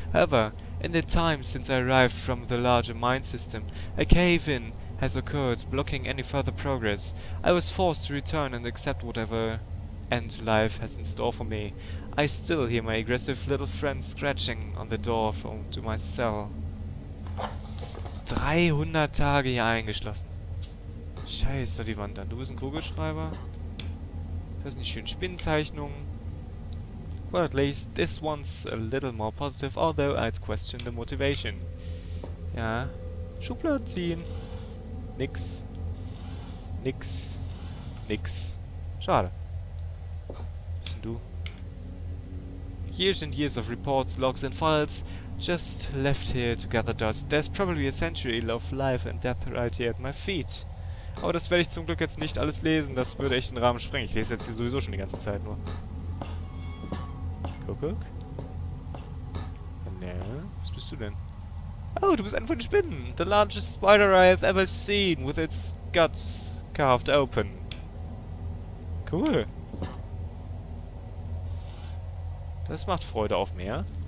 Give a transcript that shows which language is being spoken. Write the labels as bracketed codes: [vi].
[en] However, in the time since I arrived from the larger mind system, a cave-in has occurred, blocking any further progress. I was forced to return and accept whatever end life has in store for me. I still hear my aggressive little friend scratching on the door to my cell. [de] 300 Tage hier eingeschlossen. Scheiße, die Wand an. Du bist ein Kugelschreiber. Das sind die schönen Spinnenzeichnungen. [en] Well, at least this one's a little more positive, although I'd question the motivation. [de] Ja. Schubladen ziehen. Nix. Nix. Nix. Schade. Bist denn du? [en] Years and years of reports, logs and files just left here to gather dust. There's probably a century of life and death right here at my feet. [de] Aber das werde ich zum Glück jetzt nicht alles lesen, das würde echt den Rahmen sprengen. Ich lese jetzt hier sowieso schon die ganze Zeit nur. Guck. Na, was bist du denn? Oh, du bist einer von den Spinnen. [en] The largest spider I have ever seen, with its guts carved open. [de] Cool. Das macht Freude auf mehr.